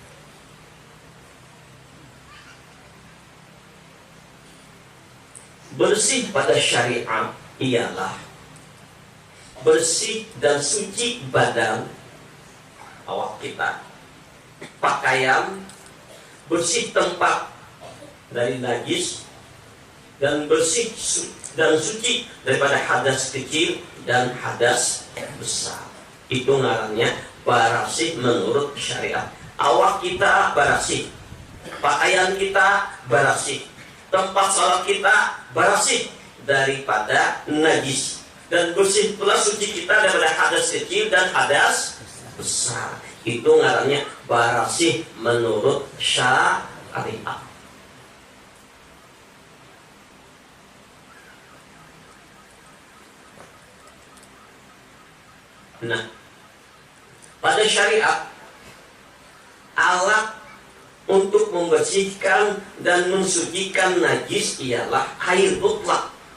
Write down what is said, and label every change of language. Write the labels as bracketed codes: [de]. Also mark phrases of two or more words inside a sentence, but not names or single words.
[id] Bersih pada syariat ialah bersih dan suci badan, awak kita, pakaian, bersih tempat dari najis, dan bersih dan suci daripada hadas kecil dan hadas besar. [bjn] Itu ngarannya barasih menurut syariat. Awak kita barasih, pakaian kita barasih, tempat sholat kita barasih daripada najis, [id] dan bersih pula suci kita daripada hadas kecil dan hadas besar. [bjn] Itu ngarannya barasih menurut syariat. [id] Nah, pada syariat, alat untuk membersihkan dan mensucikan najis ialah air mutlak.